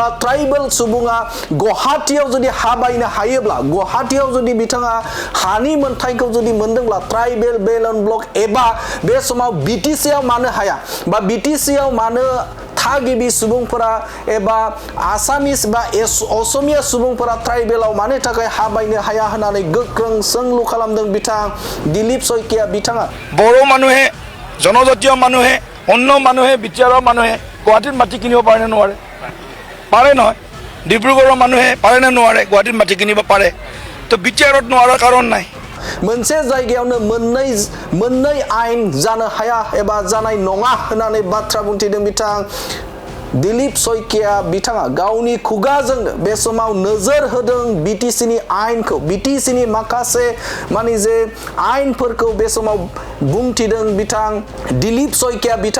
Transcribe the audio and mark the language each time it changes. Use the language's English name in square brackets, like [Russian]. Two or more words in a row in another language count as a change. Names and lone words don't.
[Bodo] ट्राइबेल सुबुङा गुवाहाटीयाव जुदि हा बायनो हायोब्ला गुवाहाटीयाव जुदि बिथाङा हानि मोनथायखौ जुदि मोनदोंब्ला [English] tribal belt and block [Bodo] एबा बे समाव बिटिसिआव मानो हाया बा बिटिसिआव मानो थागिबि सुबुंफोरा एबा आसामिस बा असमिया सुबुंफोरा ट्राइबेलाव मानो थाखाय हा बायनो हाया होननानै गोख्रों सोंलु खालामदों बिथां दिलीप सयकिया बिथाङा [Assamese] बर' মানুহে জনজাতীয় মানুহে অন্য মানুহে বিটিআৰৰ মানুহে গুৱাহাটীত মাটি কিনিব পাৰে নে নোৱাৰে পাৰে নহয় ডিব্ৰুগড়ৰ মানুহে পাৰে নে নোৱাৰে গুৱাহাটীত মাটি কিনিব পাৰে তো বিটিআৰত নোৱাৰাৰ কাৰণ নাই [Bodo] मोनसे जायगायावनो मोननै आयेन जानो हाया एबा जानाय नङा होननानै बाथ्रा बुंथिदों बिथां दिलीप सयकिया बिथाङा गावनि खुगाजोंनो बे समाव नोजोर होदों बिटिसिनि आयेनखौ बिटिसिनि माखासे माने जे आयेनफोरखौ बे समाव बुंथिदों बिथां दिलीप सयकिया